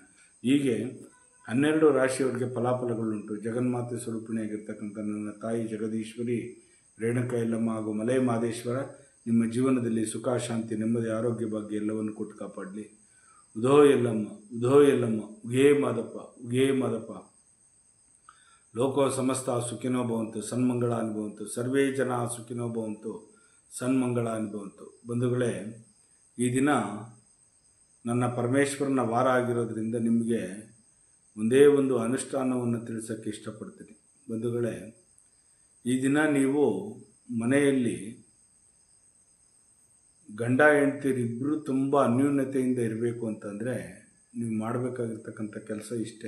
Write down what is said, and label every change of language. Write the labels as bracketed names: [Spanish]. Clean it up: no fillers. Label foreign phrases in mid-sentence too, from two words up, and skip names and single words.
[Kannada] ಹೀಗೆ 12 ರಾಶಿಯವರಿಗೆ ಫಲಾಫಲಗಳುಂಟು. ಜಗನ್ಮಾತೆ ಸ್ವರೂಪಿಣಿಯಾಗಿರ್ತಕ್ಕಂಥ ನನ್ನ ತಾಯಿ ಜಗದೀಶ್ವರಿ ರೇಣುಕಾ ಯಲ್ಲಮ್ಮ ಹಾಗೂ ಮಲೆ ಮಹದೇಶ್ವರ ನಿಮ್ಮ ಜೀವನದಲ್ಲಿ ಸುಖ, ಶಾಂತಿ, ನೆಮ್ಮದಿ, ಆರೋಗ್ಯ ಭಾಗ್ಯ ಎಲ್ಲವನ್ನು ಕೊಟ್ಟು ಕಾಪಾಡಲಿ. ಉಧೋ ಯಲ್ಲಮ್ಮ, ಉಧೋ ಯಲ್ಲಮ್ಮ, ಉಗೇ ಮಾದಪ್ಪ, ಉಗೇ ಮಾದಪ್ಪ. [Sanskrit] ಲೋಕೋ ಸಮಸ್ತ ಸುಖಿನೋ ಭವಂತು, ಸನ್ಮಂಗಳ ಅನುಭವಂತು, ಸರ್ವೇ ಜನ ಸುಖಿನೋ ಭವಂತು, ಸನ್ಮಂಗಳ ಅನುಭವಂತು. [Kannada] ಬಂಧುಗಳೇ, ಈ ದಿನ ನನ್ನ ಪರಮೇಶ್ವರನ ವಾರ ಆಗಿರೋದ್ರಿಂದ ನಿಮಗೆ ಒಂದೇ ಒಂದು ಅನುಷ್ಠಾನವನ್ನು ತಿಳಿಸೋಕ್ಕೆ ಇಷ್ಟಪಡ್ತೀನಿ. ಬಂಧುಗಳೇ, ಈ ದಿನ ನೀವು ಮನೆಯಲ್ಲಿ ಗಂಡ ಹೆಂಡ್ತಿರಿಬ್ಬರು ತುಂಬ ಅನ್ಯೂನ್ಯತೆಯಿಂದ ಇರಬೇಕು ಅಂತಂದರೆ ನೀವು ಮಾಡಬೇಕಾಗಿರ್ತಕ್ಕಂಥ ಕೆಲಸ ಇಷ್ಟೇ.